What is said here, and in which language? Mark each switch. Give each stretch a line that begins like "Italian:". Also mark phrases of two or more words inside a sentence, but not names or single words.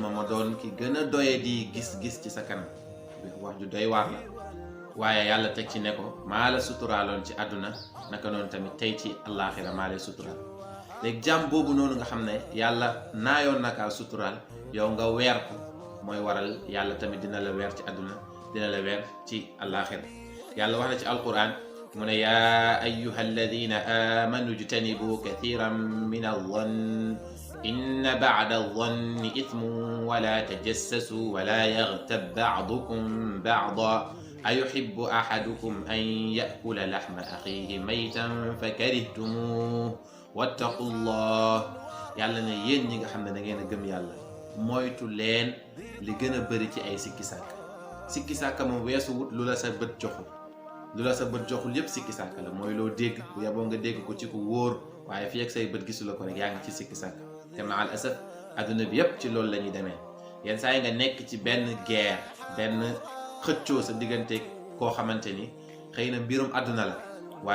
Wolof: ma doon ki gën a doye di gis-gis ci sa kanam wax ju doy waar la waaye yàlla teg ci ne ko maa la suturaaloon ci àdduna naka noonu tamit tey ci àllaaxira maa lay suturaal léegi jàmm boobu noonu nga xam ne yàlla naayoon naka suturaal yow nga weer ko mooy waral yàlla tamit dina la weer ci àdduna dina la weer ci àllaaxira yàlla wax na ci alquran mu ne
Arabic: يا أيها الذين آمنوا اجتنبوا كثيرا من الظن إن بعض الظن إثم ولا تجسسوا ولا يغتب بعضكم بعضا أيحب أحدكم أن يأكل لحم أخيه ميتا فكرهتموه واتقوا الله
Wolof: yàlla ne yéen ñi nga xam ne da ngeen a gëm yàlla moytu leen li gën a bëri ci ay sikki sàkka moom weesu wut lu la sa bët joxul yépp sikki sàkka la mooy loo dégg bu yaboo nga dégg ko ci ku wóor waaye fi ak say bët gisu la ko rek yaa ngi ci sikki sàkka te
Arabic: مع الأسف
Wolof: adduna bi yépp ci loolu la ñuy demee yenn saa yi nga nekk ci benn guerre benn xëccoo sa diggante koo xamante ni xëy na mbirum àdduna la waaye